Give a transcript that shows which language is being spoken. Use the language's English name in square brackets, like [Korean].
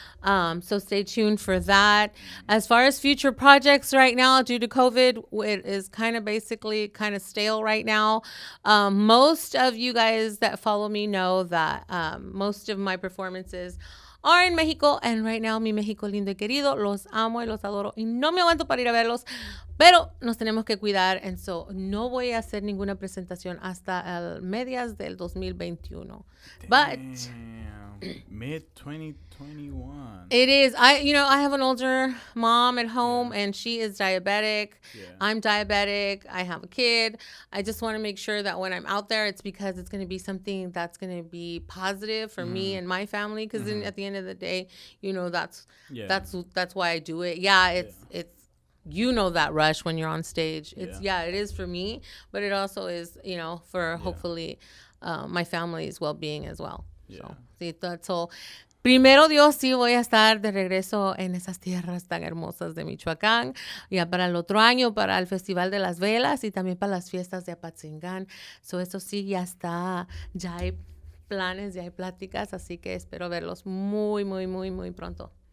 [English] So stay tuned for that. As far as future projects right now, due to COVID, it is kind of stale right now. Most of you guys that follow me know that most of my performances are in Mexico. And right now, [Spanish] mi México lindo y querido, los amo y los adoro. Y no me aguanto para ir a verlos. Pero nos tenemos que cuidar. [English] And so [Spanish] no voy a hacer ninguna presentación hasta el medias del 2021. [English] But mid 2021. It is. I have an older mom at home, and she is diabetic. Yeah. I'm diabetic. I have a kid. I just want to make sure that when I'm out there, it's because it's going to be something that's going to be positive for me and my family. Because at the end of the day, that's why I do it. Yeah, it's that rush when you're on stage. It is for me, but it also is for hopefully my family's well-being as well. Yeah. So, sí, that's all. [Spanish] Primero Dios, sí voy a estar de regreso en esas tierras tan hermosas de Michoacán, ya para el otro año, para el Festival de las Velas y también para las fiestas de Apatzingán. So, eso sí, ya está, ya hay planes, ya hay pláticas, así que espero verlos muy, muy, muy, muy pronto.